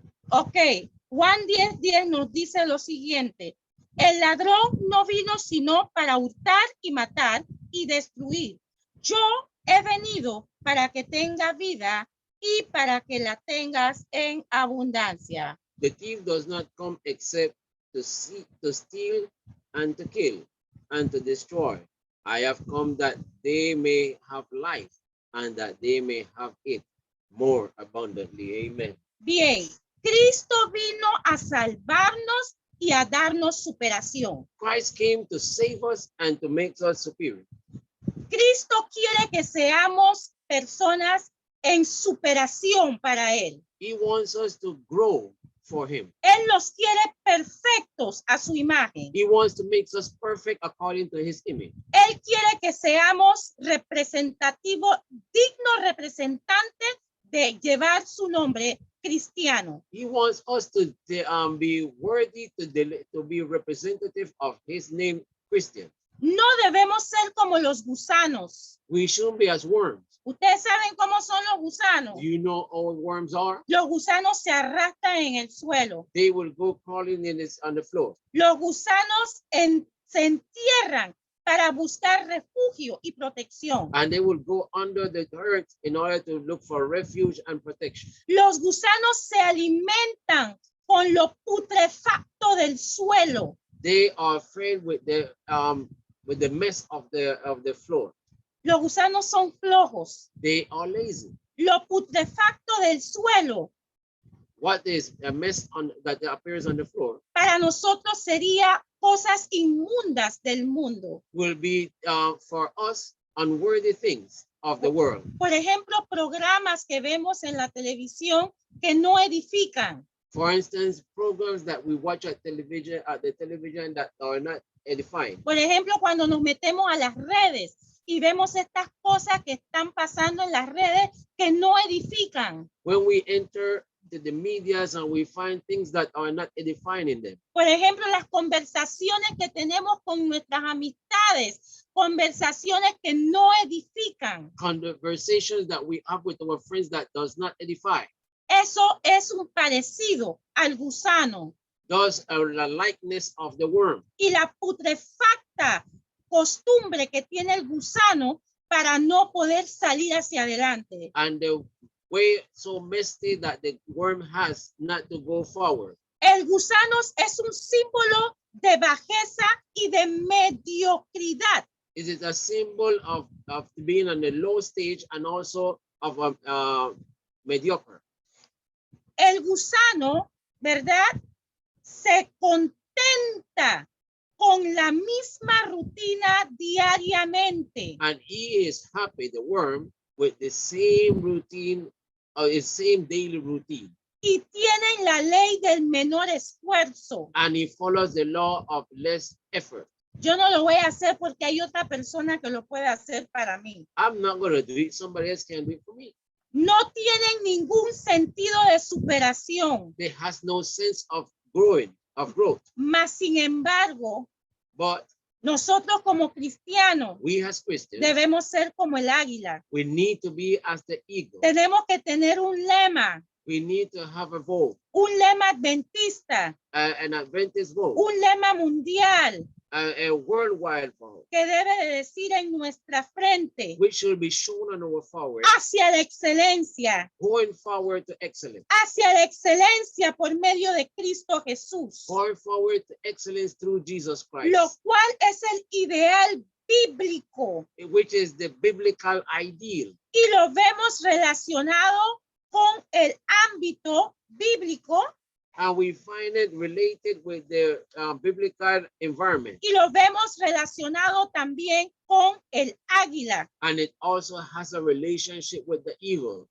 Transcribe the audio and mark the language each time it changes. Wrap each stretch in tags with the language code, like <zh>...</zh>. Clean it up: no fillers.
<es>Ok, Juan 10:10 nos dice lo siguiente. El ladrón no vino sino para hurtar y matar y destruir. Yo he venido para que tenga vida y para que la tengas en abundancia.</es> <en>The thief does not come except to steal and to kill and to destroy. I have come that they may have life and that they may have it more abundantly. Amen.</en> <es>Bien, Cristo vino a salvarnos y a darnos superación.</es> <en>Christ came to save us and to make us superior.</en> <es>Cristo quiere que seamos personas en superación para Él.</es> <en>He wants us to grow for him.</en> <es>Él los quiere perfectos a su imagen.</es> <en>He wants to make us perfect according to his image.</en> <es>Él quiere que seamos representativos, dignos representantes de llevar su nombre cristiano.</es> <en>He wants us to be worthy to be representative of his name, Christian.</en> <es>No debemos ser como los gusanos.</es> <en>We shouldn't be as worms.</en> <es>¿Ustedes saben cómo son los gusanos?</es> <en>Do you know how worms are?</en> <es>Los gusanos se arrastran en el suelo.</es> <en>They will go crawling on the floor.</en> <es>Los gusanos se entierran para buscar refugio y protección.</es> <en>And they will go under the earth in order to look for refuge and protection.</en> <es>Los gusanos se alimentan con lo putrefacto del suelo.</es> <en>They are fed with the mess of the floor.</en> <es>Los gusanos son flojos.</es> <en>They are lazy.</en> <es>Lo putrefacto del suelo</es> <en>What is a mess that appears on the floor</en> <es>para nosotros sería cosas inmundas del mundo.</es> <en>will be for us unworthy things of the world.</en> <es>Por ejemplo, programas que vemos en la televisión que no edifican.</es> <en>For instance, programs that we watch at the television that are not edifying.</en> <es>Por ejemplo, cuando nos metemos a las redes y vemos estas cosas que están pasando en las redes que no edifican.</es> <en>When we enter the medias and we find things that are not edifying in them.</en> <es>Por ejemplo, las conversaciones que tenemos con nuestras amistades, conversaciones que no edifican.</es> <en>Conversations that we have with our friends that does not edify.</en> <es>Eso es un parecido al gusano.</es> <en>Those are the likeness of the worm.</en> <es>Y la putrefacta costumbre que tiene el gusano para no poder salir hacia adelante.</es> <en>And the way so messy that the worm has not to go forward.</en> <es>El gusano es un símbolo de bajeza y de mediocridad.</es> <en>It is a symbol of being on the low stage and also of mediocre.</en> <es>El gusano, ¿verdad? Se contenta con la misma rutina diariamente.</es> <en>And he is happy, the worm, with the same routine, the same daily routine.</en> <es>Y tienen la ley del menor esfuerzo.</es> <en>And he follows the law of less effort.</en> <es>Yo no lo voy a hacer porque hay otra persona que lo puede hacer para mí.</es> <en>I'm not going to do it. Somebody else can do it for me.</en> <es>No tienen ningún sentido de superación.</es> <en>There has no sense of growth.</en> <es>Mas, sin embargo,</es> <en>But</en> <es>nosotros como cristianos</es> <en>we as Christians,</en> <es>debemos ser como el águila.</es> <en>we need to be as the eagle.</en> <es>Tenemos que tener un lema,</es> <en>We need to have a vote,</en> <es>un lema adventista,</es> <en>an Adventist vote,</en> <es>un lema mundial,</es> <en>a worldwide vow,</en> <es>que debe de decir en nuestra frente,</es> <en>which should be shown on our forehead,</en> <es>hacia la excelencia,</es> <en>going forward to excellence,</en> <es>hacia la excelencia por medio de Cristo Jesús,</es> <en>going forward to excellence through Jesus Christ,</en> <es>lo cual es el ideal bíblico</es> <en>which is the biblical ideal.</en> <es>y lo vemos relacionado con el ámbito bíblico</es> <en>And we find it related with the biblical environment.</en> <es>y lo vemos relacionado también con el águila.</es> <en>And it also has a relationship with the eagle.</en>